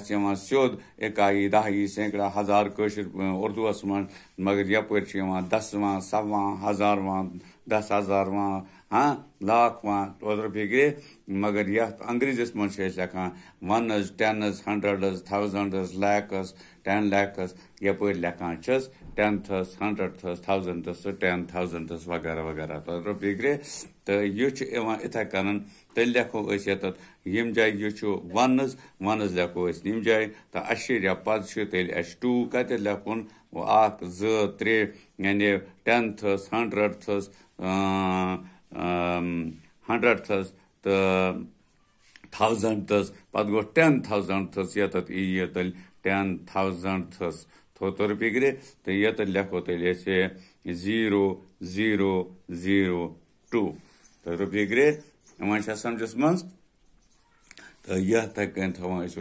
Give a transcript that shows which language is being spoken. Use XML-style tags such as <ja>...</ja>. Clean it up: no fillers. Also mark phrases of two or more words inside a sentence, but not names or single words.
<ks>چھِ یِوان سیوٚد اِکایی دَہی سینکڑا ہزار کٲشِر اُردوٗوس منٛز مگر یپٲرۍ چھِ یِوان 10واں 100واں 1000واں 10,000واں لاکھواں اوترٕ فِکرِ مگر یَتھ انگریٖزیس منٛز چھِ أسۍ لیکھان 1 10 100 1000 لیکس 10 لیکس یپٲرۍ لیکھان چھِس 10th 100th 1000th 10,000th وغیرہ وغیرہ تۄہہِ ترٛوو فِکرِ تہٕ یہِ چھُ یِوان یِتھَے کٔنۍ تیٚلہِ لیکھو أسۍ ییٚتٮ۪تھ ییٚمہِ جایہِ یہِ چھُ 1 لیکھو أسۍ ییٚمہِ جایہِ تہٕ اشیریہ پتہٕ چھُ تیٚلہِ اَسہِ 2 کتٮ۪تھ لیکھُن 1 2 3 یعنی 10th 100th 100th تہٕ 1000th پتہٕ گوٚو 10,000th ییٚتٮ۪تھ یی تیٚلہِ 10,000th تھوٚو تۄہہِ فِکرِ تہٕ ییٚتٮ۪تھ لیکھو تیٚلہِ أسۍ 0002 تۄہہِ ترٛوو فِکرِ یِوان چھا سمجھس منٛز تہٕ یِتھَے کٔنۍ تھاوان ٲسِو</ks>